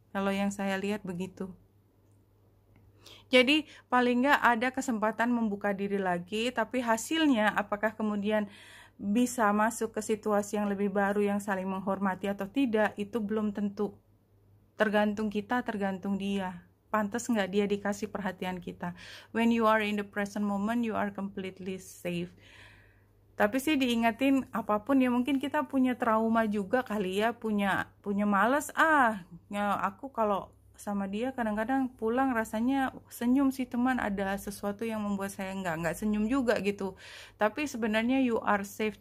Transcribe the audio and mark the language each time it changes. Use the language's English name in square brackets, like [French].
[Indonesian] Kalau yang saya lihat begitu. Jadi paling nggak ada kesempatan membuka diri lagi, tapi hasilnya apakah kemudian bisa masuk ke situasi yang lebih baru yang saling menghormati atau tidak, itu belum tentu. Tergantung kita, tergantung dia. Pantas nggak dia dikasih perhatian kita. [English] When you are in the present moment, you are completely safe. [Indonesian] Tapi sih diingetin apapun ya, mungkin kita punya trauma juga kali ya, punya males ya aku kalau sama dia kadang-kadang pulang rasanya senyum sih teman, ada sesuatu yang membuat saya nggak senyum juga gitu, tapi sebenarnya [English] you are safe.